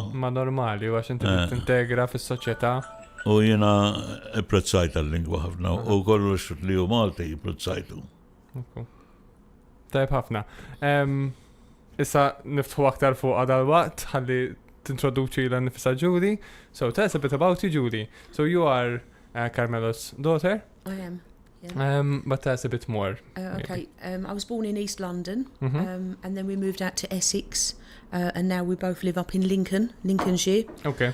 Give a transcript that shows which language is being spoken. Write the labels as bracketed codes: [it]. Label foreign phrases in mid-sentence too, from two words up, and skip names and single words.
[mt] Ma normali, għax inti tintegra fis-soċjetà. U jiena apprezzajt għal-lingwa ħafna u kollox li hu Malti apprezzajtu. Tajb ħafna. Issa niftħu aktar fuq dal-waqt ħalli tintroduċi l-nifisa Judy. [en] So tell us a bit about you, Judy. So you are Carmelo's daughter. I am. Yeah. But tell us a bit more. Okay. I was born in East London, and then we moved out to Essex, and now we both live up in Lincolnshire. Okay.